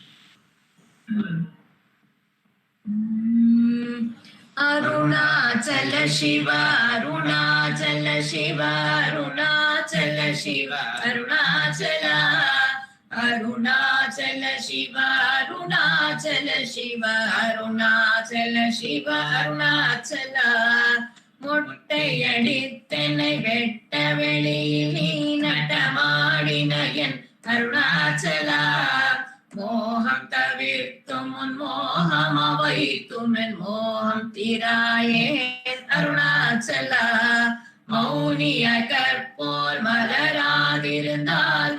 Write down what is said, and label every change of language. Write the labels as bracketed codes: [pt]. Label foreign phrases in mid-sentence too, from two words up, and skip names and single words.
[sa] Arunachala शिव अरुणाचल शिव अरुणाचल शिव अरुणाचल अरुणाचल शिव अरुणाचल शिव अरुणाचल शिव अरुणाचल [ta] முட்டையடித்தனை வெட்ட வெளியில் நீ நடமாடின என் அருணாச்சலா மோகம் தவிர்த்தும் உன் மோகம் வைத்தும் என் மோகம் தீராயே அருணாச்சலா மௌனிய கற்போல் மலராதிருந்தால்